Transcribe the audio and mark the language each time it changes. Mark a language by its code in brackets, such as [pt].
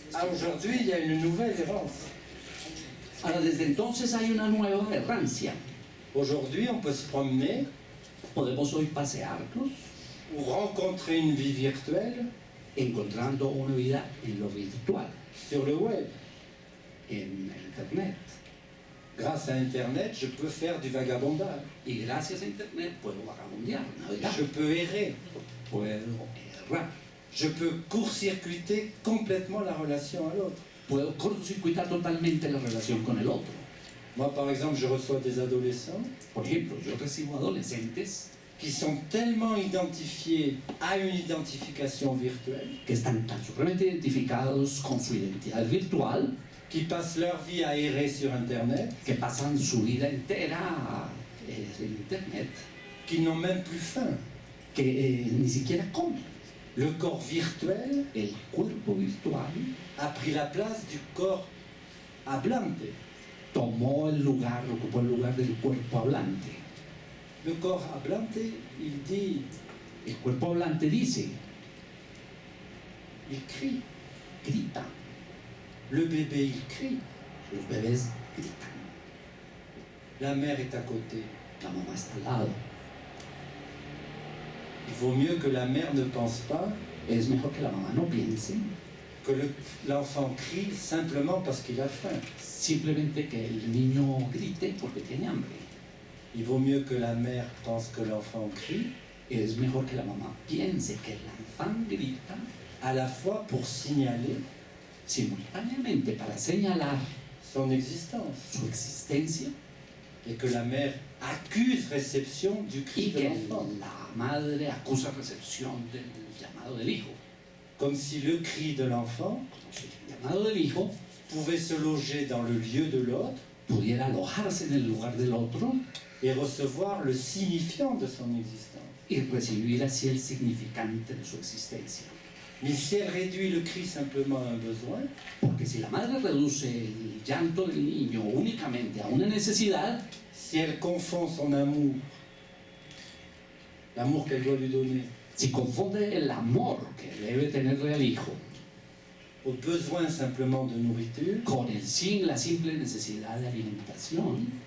[fr] aujourd'hui, il y a une nouvelle errance. [es] Ahora, desde entonces hay una nueva errancia. [fr] Aujourd'hui, on peut se promener [es] Podemos hoy pasearnos [fr] ou rencontrer une vie virtuelle [es] encontrando una vida en lo virtual, [fr] sur le web. [es] en Internet. [fr] Grâce à Internet, je peux faire du vagabondage. [es] Y gracias a Internet puedo vagabundear, navegar, [fr] Je peux errer. [es] puedo errar, [fr] Je peux court-circuiter complètement la relation à l'autre. [es] puedo cortocircuitar totalmente la relación con el otro. [fr] Moi, par exemple, je reçois des adolescents [es] Por ejemplo, yo recibo adolescentes [fr] qui sont tellement identifiés à une identification virtuelle, [es] que están tan supremamente identificados con su identidad virtual [fr] qui passent leur vie à errer sur Internet, [es] que pasan su vida entera en Internet, [fr] qui n'ont même plus faim. [es] que ni siquiera comen. [fr] Le corps virtuel [es] El cuerpo virtual [fr] a pris la place du corps hablante. [es] tomó el lugar, ocupó el lugar del cuerpo hablante. [fr] Le corps hablante, il dit, [es] El cuerpo hablante dice, [fr] il crie. [es] grita, [fr] Le bébé, il crie. [es] los bebés gritan, [fr] La mère est à côté. [es] la mamá está al lado. [fr] Il vaut mieux que la mère ne pense pas [es] Es mejor que la mamá no piense, [fr] que l'enfant crie simplement parce qu'il a faim. [es] simplemente que el niño grite porque tiene hambre. [fr] Il vaut mieux que la mère pense que l'enfant crie, [es] Es mejor que la mamá piense que el infante grita [fr] à la fois pour signaler [es] simultáneamente para señalar [fr] son existence [es] su existencia [fr] et que la mère accuse réception du cri [es] y de que [fr] l'enfant. [es] la madre acusa recepción del llamado del hijo. [fr] comme si le cri de l'enfant [es] como si el llamado del hijo [fr] pouvait se loger dans le lieu de l'autre [es] pudiera alojarse en el lugar del otro [fr] et recevoir le signifiant de son existence. [es] y recibir así el significante de su existencia. [fr] Mais si elle réduit le cri simplement à un besoin, [es] Porque si la madre reduce el llanto del niño únicamente a una necesidad, [fr] si elle confond son amour, l'amour qu'elle doit lui donner, [es] si confunde el amor que debe tenerle al hijo [fr] au besoin simplement de nourriture, [es] con la simple necesidad de alimentación,